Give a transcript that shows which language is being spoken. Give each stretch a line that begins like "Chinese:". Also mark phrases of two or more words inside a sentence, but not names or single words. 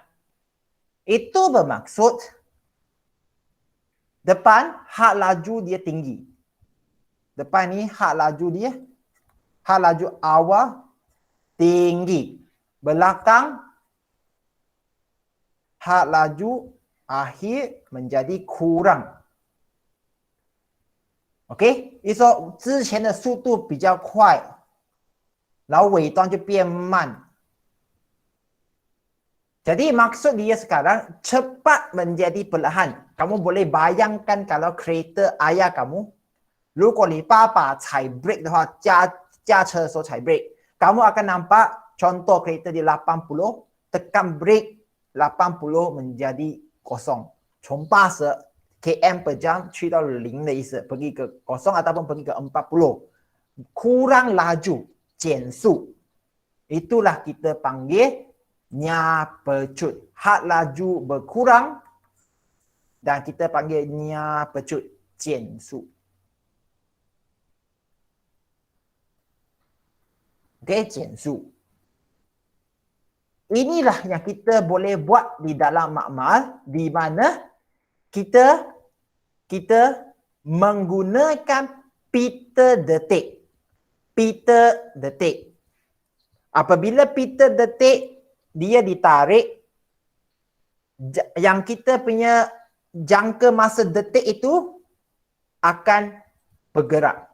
Malay: Itu bermaksud depan had laju dia tinggi. Depan ni had laju awal tinggi. Belakang had laju akhir menjadi kurang.
Chinese: OK， 也就是说之前的速度比较快，然后尾端就变慢。
Malay: Jadi maksud dia sekarang cepat menjadi perlahan. Kamu boleh bayangkan kalau kereta ayah kamu,
Chinese: 如果你爸爸踩 brake 的话，驾车的时候踩 brake，
Malay: kamu akan nampak contoh kereta di 80, tekan brake 80 menjadi kosong.
Chinese: 从80
Malay: km per jam
Chinese: 去到0的意思，
Malay: pergi ke kosong ataupun pergi ke 40. Kurang laju,
Chinese: 减速.
Malay: Itulah kita panggil nyapecut. Had laju berkurang dan kita panggil nyapecut,
Chinese: 减速. Okey, 减速.
Malay: Inilah yang kita boleh buat di dalam makmal di mana kita menggunakan pita detik. Pita detik. Apabila pita detik dia ditarik, yang kita punya jangka masa detik itu akan bergerak.